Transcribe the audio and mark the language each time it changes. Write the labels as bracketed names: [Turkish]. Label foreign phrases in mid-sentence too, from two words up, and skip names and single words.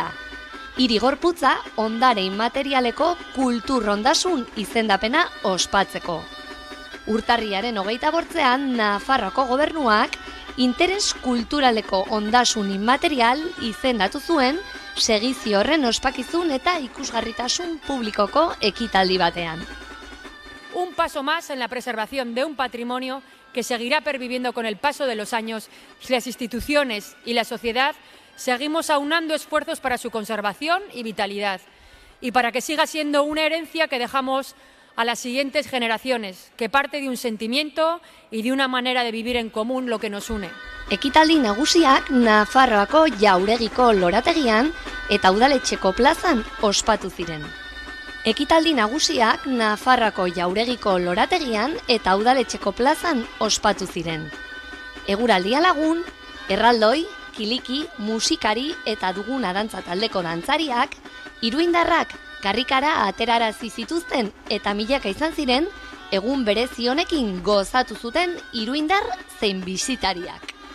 [Basque] Hiri gorputza ondare inmaterialeko kultur ondasun izendapena ospatzeko. Urtarriaren 28an Nafarroko gobernuak interes kulturaleko ondasun inmaterial izendatu zuen segizio horren ospakizun eta ikusgarritasun publikoko ekitaldi batean. [Spanish] Un paso más en la preservación de un patrimonio que seguirá perviviendo con el paso de los años si las instituciones y la sociedad seguimos aunando esfuerzos para su conservación y vitalidad, y para que siga siendo una herencia que dejamos a las siguientes generaciones, que parte de un sentimiento y de una manera de vivir en común lo que nos une. [Basque] Ekitaldi nagusiak Nafarroako jauregiko lorategian eta udaletxeko plazan ospatu ziren. Ekitaldi nagusiak Nafarroako jauregiko lorategian eta udaletxeko plazan ospatu ziren. Eguraldia lagun, erraldoi, Kiliki, musikari eta Duguna dantza taldeko dantzariak, iruindarrak karrikara aterarazi zituzten eta milaka izan ziren, egun berezi honekin gozatu zuten iruindar zein bisitariak.